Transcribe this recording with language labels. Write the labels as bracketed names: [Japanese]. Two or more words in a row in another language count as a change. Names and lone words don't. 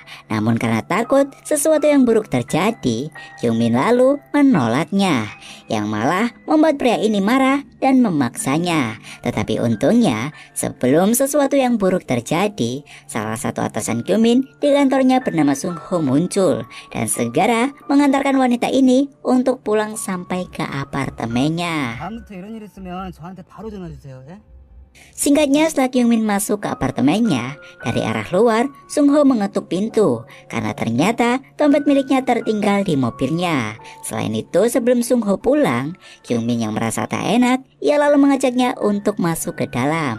[Indonesian] Namun karena takut sesuatu yang buruk terjadi, Kyung-min lalu menolaknya, yang malah membuat pria ini marah dan memaksanya. Tetapi untungnya, sebelum sesuatu yang buruk terjadi, salah satu atasan Kyung-min di kantornya bernama Sung-ho muncul dan segera mengantarkan wanita ini untuk pulang sampai ke apartemennya. [Korean] 다음부터 이런 일 있으면 저한테 바로 전화 주세요. 예? [Indonesian] Singkatnya, setelah Kyung-min masuk ke apartemennya, dari arah luar, Sung-ho mengetuk pintu karena ternyata dompet miliknya tertinggal di mobilnya. Selain itu, sebelum Sung-ho pulang, Kyung-min yang merasa tak enak, ia lalu mengajaknya untuk masuk ke dalam.